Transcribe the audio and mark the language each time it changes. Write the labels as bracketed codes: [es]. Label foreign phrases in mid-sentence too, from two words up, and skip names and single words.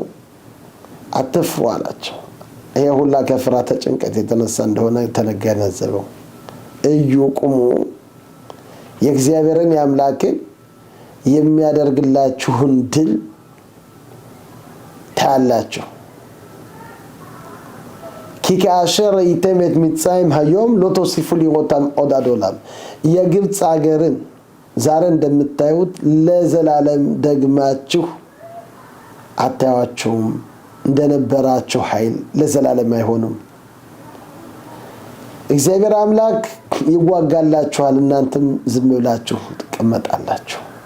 [am] አትፍሩ አላቸው። ይሄ ሁላ ከፍርሃተ ጭንቀት የተነሳ እንደሆነ ተገነዘበው። እዩ ቁሙ፣ የእግዚአብሔርን የአምላክን የሚያደርግላችሁን ድል ታያላችሁ። [he] כי כאשר ראיתם את מצרים היום לא תוסיפו לראותם עוד עד עולם. [am] የግብፅ ሀገርን ዛሬ እንደምታዩት ለዘላለም ደግማችሁ አታዩአቸውም። እንደነበራቸው ኃይል ለዘላለም አይሆኑም። እግዚአብሔር አምላክ ይዋጋላችኋል፣ እናንተም ዝም ብላችሁ ትቀመጣላችሁ።